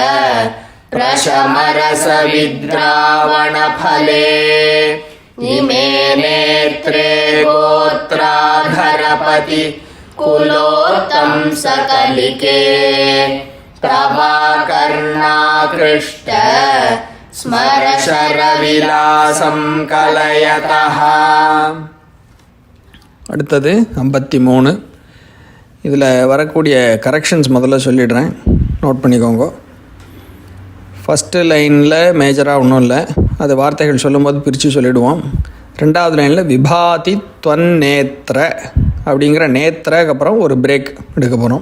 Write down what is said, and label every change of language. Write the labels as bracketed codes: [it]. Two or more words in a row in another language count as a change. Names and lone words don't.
[sa] प्रशमरसविद्रावणफले इमे नेत्रे गोत्राधरपति कुलोत्तं सकलिके प्रभाकर्णाकृष्ट स्मरशरविलासं कलयतः. [ta] அடுத்தது 53. இதில் வரக்கூடிய கரெக்ஷன்ஸ் முதல்ல சொல்லிடுறேன், நோட் பண்ணிக்கோங்க. [en] first line [ta] மேஜராக ஒன்றும் இல்லை, அது வார்த்தைகள் சொல்லும்போது பிரித்து சொல்லிவிடுவோம். ரெண்டாவது லைனில் [sa] विभाति त्वन्नेत्र [ta] அப்படிங்கிற நேத்திரக்கு அப்புறம் ஒரு பிரேக் எடுக்க போகிறோம்.